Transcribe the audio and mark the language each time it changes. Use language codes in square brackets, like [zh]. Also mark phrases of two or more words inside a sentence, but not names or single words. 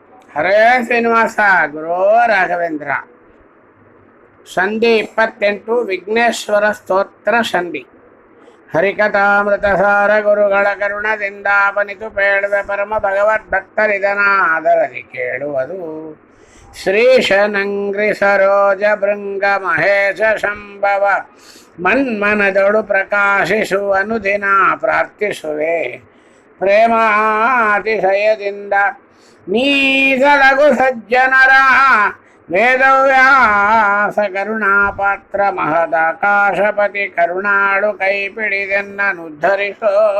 [kn] ಹರೇ ಶ್ರೀನಿವಾಸ ಗುರೋ ರಾಘವೇಂದ್ರ. ಸಂಧಿ 28 ವಿಘ್ನೇಶ್ವರ ಸ್ತೋತ್ರ ಸಂಧಿ. ಹರಿಕಥಾಮೃತ ಸಾರ ಗುರುಗಳ ಕರುಣದಿಂದಾಪನಿತು ಪೇಳುವೆ ಪರಮ ಭಗವದ್ಭಕ್ತರಿದನಾದರದಿ ಕೇಳುವುದು. ಶ್ರೀಶನಂಗ್ರಿ ಸರೋಜ ಭೃಂಗ ಮಹೇಶ ಶಂಭವ ಮನ್ಮನದೊಳು ಪ್ರಕಾಶಿಸುವನು ದಿನ ಪ್ರಾರ್ಥಿಸುವೆ ಪ್ರೇಮಾತಿಶಯದಿಂದ. ನೀಸಲಗು ಸಜ್ಜನರ ವೇದವ್ಯಾಸ ಕರುಣಾಪಾತ್ರ ಮಹದಾಕಾಶಪತಿ ಕರುಣಾಳು ಕೈ ಪಿಡಿದೆನ್ನನುದ್ಧರಿಸೋ.